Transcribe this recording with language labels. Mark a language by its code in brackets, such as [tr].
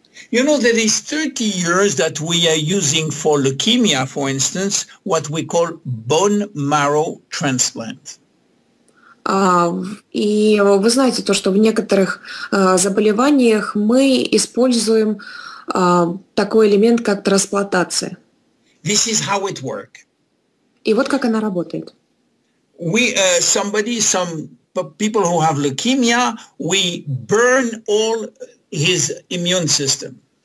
[en] You know, there is 30 years that we are using for leukemia, for instance, what we call bone marrow transplant. [ru] И вы знаете то, что в некоторых заболеваниях мы используем такой элемент, как трансплантация. [en] This is how it works. [ru] И вот как она работает. [en] Some people who have leukemia, we burn all his immune system.